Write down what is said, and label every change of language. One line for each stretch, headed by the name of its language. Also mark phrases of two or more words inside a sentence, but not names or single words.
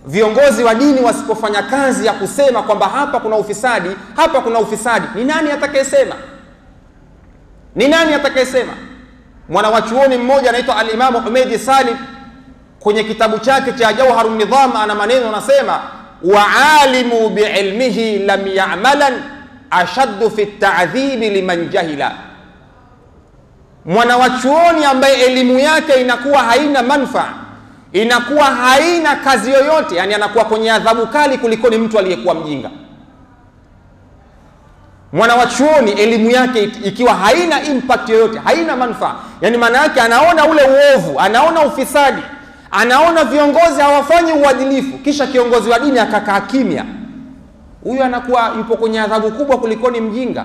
Swahili: viongozi wa dini wasipofanya kazi ya kusema kwamba hapa kuna ufisadi, hapa kuna ufisadi, ni nani atakayesema? Ni nani atakayesema? Mwanawachuoni mmoja anaitwa al-Imam Humaidi Salim kwenye kitabu chake cha Jawharun Nidham ana maneno anasema,
Arabic: وعالم بعلمه لم يعملن أشد في التعذيب لمن جهل.
Swahili: Mwanawachuoni ambaye elimu yake inakuwa haina manufaa, inakuwa haina kazi yoyote, yani anakuwa kwenye adhabu kali kuliko ni mtu aliyekuwa mjinga. Mwanawachuoni elimu yake ikiwa haina impact yoyote, haina manufaa, yani maana yake anaona ule uovu, anaona ufisadi, anaona viongozi hawafanyi uadilifu, kisha kiongozi wa dini akakaa kimya, huyu anakuwa yupo kwenye adhabu kubwa kuliko ni mjinga.